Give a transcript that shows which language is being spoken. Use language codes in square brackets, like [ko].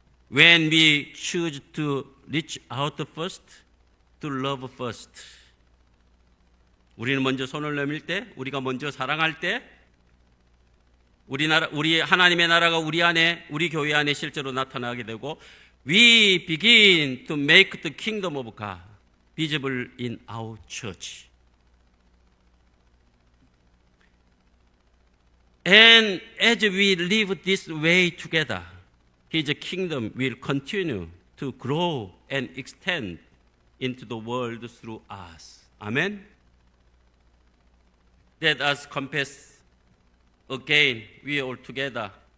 [en] When we choose to reach out first, to love first. [ko] 우리는 먼저 손을 내밀 때, 우리가 먼저 사랑할 때, 우리 하나님의 나라가 우리 안에, 우리 교회 안에 실제로 나타나게 되고, [en] we begin to make the kingdom of God visible in our church. And as we live this way together, His kingdom will continue to grow and extend into the world through us. Amen? Let us confess again, we all together.